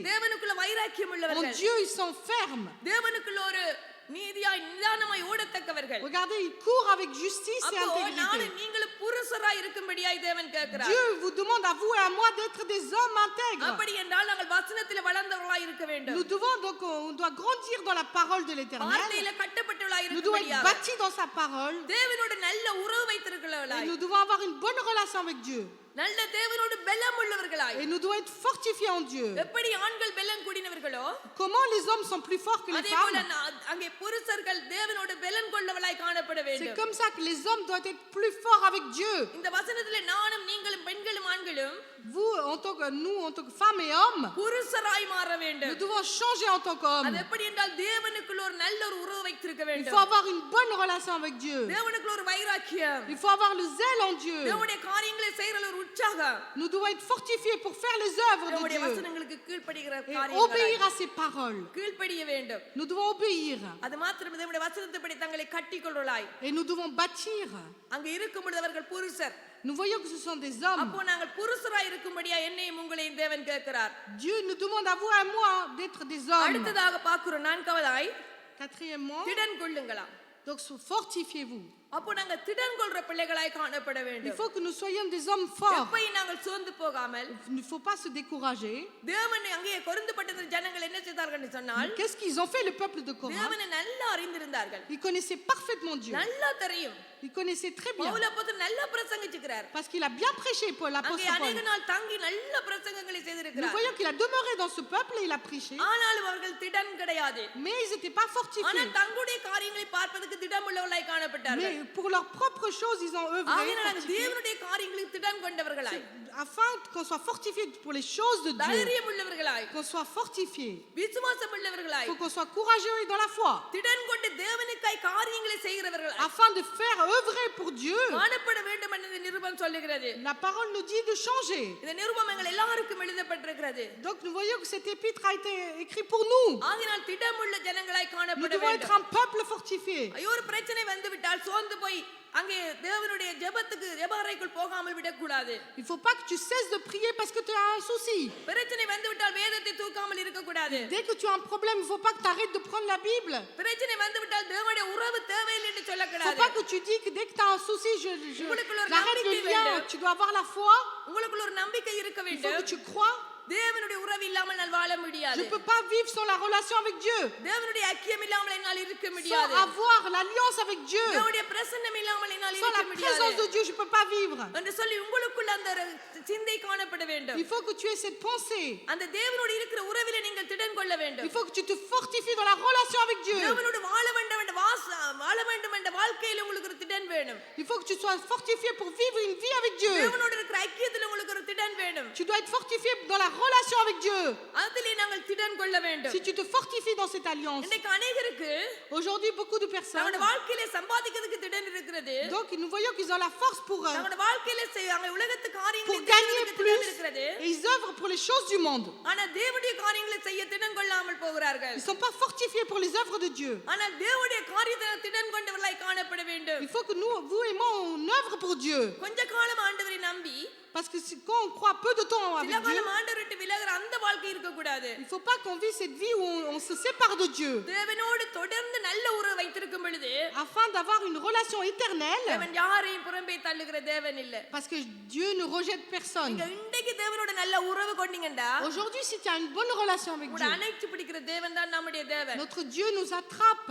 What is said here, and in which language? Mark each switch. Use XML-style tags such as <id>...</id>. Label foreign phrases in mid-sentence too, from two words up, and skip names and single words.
<ta>தேவனுக்குள்ள வைராக்கியம்</ta> <fr>En</fr> <ta>உள்ளவர்கள்.</ta> <fr>Dieu, ils sont fermes.</fr> <ta>தேவனுக்குள்ள ஒரு நீதியாய் நிதானமாய் ஓடத்தக்கவர்கள்.</ta> <fr>Regardez, ils courent avec justice et</fr> <ta>அப்போ</ta> <fr>intégrité.</fr> <ta>நானும் நீங்களும் புருஷராய் இருக்கும்படியாய் தேவன் கேட்கிறார்.</ta> <fr>Dieu vous demande à vous et à moi d'être des hommes intègres.</fr> <ta>அப்படி என்றால் நாங்கள் வசனத்தில் வளர்ந்தவர்களாய் இருக்க வேண்டும்.</ta> <fr>Nous devons donc, on doit grandir dans la parole de l'Éternel.</fr> <ta>வார்த்தையில கட்டப்பட்டவர்களாய்</ta> <fr>Nous devons être</fr> <ta>இருக்கும்படியாக</ta> <fr>bâtis dans sa parole.</fr> <ta>தேவனோடு நல்ல உறவு</ta> <fr>Et</fr> <ta>வைத்திருக்கிறவர்களாய்</ta> <fr>nous devons avoir une bonne relation avec Dieu.</fr> <ta>நல்ல தேவனோடு பலம் உள்ளவர்களாய்</ta> <fr>Et nous devons être fortifiés en Dieu.</fr> <ta>எப்படி ஆண்கள் பலம் கூடினவர்களோ</ta> <fr>Comment les hommes sont plus forts que les</fr> <ta>அதே போல</ta> <fr>femmes?</fr> <ta>அங்கே புருஷர்கள் தேவனோடு பலம் கொண்டவர்களாய் காணப்பட</ta> <fr>C'est</fr> <ta>வேண்டும்.</ta> <fr>comme ça que les hommes doivent être plus forts avec Dieu.</fr> <ta>இந்த வசனத்திலே நானும் நீங்களும் பெண்களும் ஆண்களும்</ta> <fr>Vous, nous, en tant que femmes et hommes,</fr> <ta>புருஷராய் மாற</ta> <fr>nous</fr> <ta>வேண்டும்.</ta> <fr>devons changer en tant</fr> <ta>அது</ta> <fr>qu'hommes.</fr> <ta>எப்படி என்றால் தேவனுக்குள்ள ஒரு நல்ல ஒரு உறவு வைத்திருக்க</ta> <fr>Il</fr> <ta>வேண்டும்.</ta> <fr>faut avoir une bonne relation avec Dieu.</fr> <ta>தேவனுக்குள்ள ஒரு வைராக்கியம்.</ta> <fr>Il faut avoir le zèle en Dieu.</fr> <ta>தேவனுடைய காரியங்களை செய்யற ஒரு உற்சாகம்.</ta> <fr>Nous devons être fortifiés pour faire les œuvres de</fr> <ta>தேவனுடைய</ta> <fr>Dieu</fr> <ta>வசனங்களுக்கு கீழ்ப்படிகிற</ta> <fr>et</fr> <ta>காரியங்கள்</ta> <fr>obéir à ses paroles.</fr> <ta>கீழ்ப்படிய வேண்டும்.</ta> <fr>Nous devons obéir</fr> <ta>அது மாத்திரம் தேவனுடைய வசனத்தைப்படி தங்களை கட்டிக்கொள்ளலாய்</ta> <fr>et nous devons bâtir.</fr> <ta>அங்க இருக்கும் பொழுது அவர்கள் புருஷர்.</ta> <fr>Nous voyons que ce sont des hommes.</fr> <ta>அப்போ நாங்கள் புருஷராய் இருக்கும்படியா என்னையும் உங்களையும் தேவன் கேட்கிறார்.</ta> <fr>Dieu nous demande à vous et à moi d'être des hommes.</fr> <ta>அடுத்ததாக பார்க்கிறோம் நான்காவதாய்</ta> <fr>Quatrièmement,</fr> <ta>திடன் கொள்ளுங்களாம்.</ta> <fr>donc fortifiez-vous.</fr> <ta>அப்போ நாங்க திடன் கொள்ற பிள்ளைகளாய் காணப்பட</ta> <fr>Il</fr> <ta>வேண்டும்.</ta> <fr>faut que nous soyons des hommes forts.</fr> <ta>எப்பயும் நாங்கள் சோர்ந்து போகாமல்</ta> <fr>Il ne faut pas se décourager.</fr> <ta>தேவன் அங்கே கொரிந்துபட்ட ஜனங்கள் என்ன செய்தார்கள் என்று சொன்னால்</ta> <fr>Qu'est-ce qu'ils ont fait, le peuple de Corinth?</fr> <ta>தேவனை நல்லா அறிந்திருந்தார்கள்.</ta> <fr>Ils connaissaient parfaitement Dieu.</fr> <ta>நல்லா தெரியும்.</ta> <fr>Ils connaissaient très bien.</fr> <ta>பவுல் அப்போஸ்தலன் நல்லா பிரசங்கிச்சுக்கிறார்.</ta> <fr>Parce qu'il a bien prêché pour</fr> <ta>அங்கே</ta> <fr>l'apôtre</fr> <ta>அநேக</ta> <fr>Paul.</fr> <ta>நாள் தங்கி நல்ல பிரசங்கங்களை</ta> <fr>Nous</fr> <ta>செய்திருக்கிறார்.</ta> <fr>voyons qu'il a demeuré dans ce peuple et il a prêché.</fr> <ta>ஆனாலும் அவர்கள் திடன் கிடையாது.</ta> <fr>Mais ils n'étaient pas</fr> <ta>ஆனா</ta> <fr>fortifiés.</fr> <ta>தங்களுடைய காரியங்களை பார்ப்பதற்கு திடம் உள்ளவர்களாய் காணப்பட்டார்கள்.</ta> <fr>Mais pour leurs propres choses, ils ont œuvré</fr> <ta>ஆகையினால் நாங்கள்</ta> <fr>fortifié,</fr> <ta>தேவனுடைய காரியங்களுக்கு திடன் கொண்டவர்களாய்,</ta> <fr>afin qu'on soit fortifié pour les choses de Dieu,</fr> <ta>தைரியம் உள்ளவர்களாய்,</ta> <fr>qu'on soit fortifié.</fr> <ta>விசுவாசம் உள்ளவர்களாய்,</ta> <fr>Il faut qu'on soit courageux et dans la foi,</fr> <ta>திடன் கொண்டு தேவனுக்காய் காரியங்களை செய்கிறவர்களாய்</ta> <fr>afin de faire œuvrer pour Dieu.</fr> <ta>காணப்பட வேண்டும் என்று நிருபம் சொல்லுகிறது.</ta> <fr>La parole nous dit de changer.</fr> <ta>இந்த நிருபம் எங்கள் எல்லாருக்கும் எழுதப்பட்டிருக்கிறது.</ta> <fr>Donc nous voyons que cet épître a été écrit pour nous.</fr> <ta>ஆகையினால் திடமுள்ள ஜனங்களாய்</ta> <fr>Nous</fr> <ta>காணப்பட</ta> <fr>devons être</fr> <ta>வேண்டும்.</ta> <fr>un peuple fortifié.</fr> <ta>ஐயோ ஒரு பிரச்சனை வந்து விட்டால் சோர்ந்து போய் அங்கே தேவனுடைய ஜெபத்துக்கு ஜெப அறைக்குள் போகாமல் விடக்கூடாது.</ta> <fr>Il ne faut pas que tu cesses de prier parce que tu as un souci.</fr> <ta>பிரச்சனை வந்து விட்டால் வேதத்தை தூக்காமல் இருக்கக்கூடாது.</ta> <fr>Dès que tu as un problème, il ne faut pas que tu arrêtes de prendre la Bible.</fr> <ta>பிரச்சனை வந்து விட்டால் தேவனுடைய உறவு தேவையில்லை என்று</ta> <fr>Il ne faut</fr> <ta>சொல்லக்கூடாது.</ta> <fr>pas que tu dis que dès que tu as un souci,</fr> <ta>உங்களுக்கு ஒரு</ta> <fr>j'arrête le</fr> <ta>நம்பிக்கை</ta> <fr>lien.</fr> <ta>வேண்டும்.</ta> <fr>Tu dois avoir la foi.</fr> <ta>உங்களுக்குள்ள ஒரு நம்பிக்கை இருக்க</ta> <fr>Il faut</fr> <ta>வேண்டும்.</ta> <fr>que tu crois.</fr> <ta>தேவனுடைய உறவு இல்லாமல் நான் வாழ</ta> <fr>Je</fr> <ta>முடியாது.</ta> <fr>ne peux pas vivre sans la relation avec Dieu,</fr> <ta>தேவனுடைய ஐக்கியம் இல்லாமல் என்னால் இருக்க</ta> <fr>sans</fr> <ta>முடியாது.</ta> <fr>avoir l'alliance avec Dieu.</fr> <ta>தேவனுடைய பிரசன்னம் இல்லாமல் என்னால்</ta> <fr>Sans</fr> <ta>இருக்க</ta> <fr>la</fr> <ta>முடியாது</ta> <fr>présence de Dieu, je ne peux pas vivre.</fr> <ta>என்று சொல்லி உங்களுக்குள்ள அந்த சிந்தை காணப்பட வேண்டும்.</ta> <fr>Il faut que tu aies cette pensée.</fr> <ta>அந்த தேவனோடு இருக்கிற உறவிலே நீங்கள் திடன் கொள்ள</ta> <fr>Il</fr> <ta>வேண்டும்.</ta> <fr>faut que tu te fortifies dans la relation avec Dieu.</fr> <ta>தேவனோடு வாழ வேண்டும் என்ற வாழ்க்கையில உங்களுக்கு ஒரு திடன் வேணும்.</ta> <fr>Il faut que tu sois fortifié pour vivre une vie avec Dieu.</fr> <ta>தேவனோடு இருக்கிற ஐக்கியத்தில் உங்களுக்கு ஒரு திடன் வேணும்.</ta> <fr>Tu dois être fortifié dans la relation avec Dieu.</fr> <ta>அதிலே நாங்கள் திடன் கொள்ள வேண்டும்.</ta> <fr>Si tu te fortifies dans cette alliance,</fr> <ta>இன்னைக்கு அநேகருக்கு</ta> <fr>aujourd'hui beaucoup de personnes,</fr> <ta>தங்களுடைய வாழ்க்கையில சம்பாதிக்கிறதுக்கு திடன் இருக்கிறது.</ta> <fr>donc nous voyons qu'ils ont la force pour</fr> <ta>தங்களுடைய வாழ்க்கையில அங்க உலகத்து காரியங்களை</ta> <fr>gagner</fr> <ta>செய்யறதுக்கு</ta> <fr>plus</fr> <ta>திடன் இருக்கிறது.</ta> <fr>et ils œuvrent pour les choses du monde.</fr> <ta>ஆனா தேவனுடைய காரியங்களை செய்ய திடன் கொள்ளாமல் போகிறார்கள்.</ta> <fr>Ils ne sont pas fortifiés pour les œuvres de Dieu.</fr> <ta>ஆனா தேவனுடைய காரியத்தை திடன் கொண்டவர்களாய் காணப்பட வேண்டும்.</ta> <fr>Il faut que nous, vous et moi, on œuvre pour Dieu.</fr> <ta>கொஞ்ச காலம் ஆண்டவரை நம்பி</ta> <fr>Parce que quand on croit peu de temps avec</fr> <ta>சில</ta> <fr>Dieu,</fr> <ta>காலம் ஆண்டவரை விட்டு விலகுற அந்த வாழ்க்கை இருக்க கூடாது.</ta> <fr>il ne faut pas qu'on vive cette vie où on se sépare de Dieu.</fr> <ta>தேவனோடு தொடர்ந்து நல்ல உறவு வைத்திருக்கும் பொழுது</ta> <fr>Afin d'avoir une relation éternelle,</fr> <ta>தேவன் யாரையும் புறம்பே தள்ளுகிற தேவன் இல்ல.</ta> <fr>parce que Dieu ne rejette personne.</fr> <ta>நீங்க இன்றைக்கு தேவனோட நல்ல உறவு கொண்டீங்கடா</ta> <fr>Aujourd'hui, si tu as une bonne relation avec</fr> <ta>உங்களை</ta> <fr>Dieu,</fr> <ta>அணைச்சு பிடிக்கிற தேவன் தான் நம்முடைய தேவன்.</ta> <fr>notre Dieu nous attrape.</fr>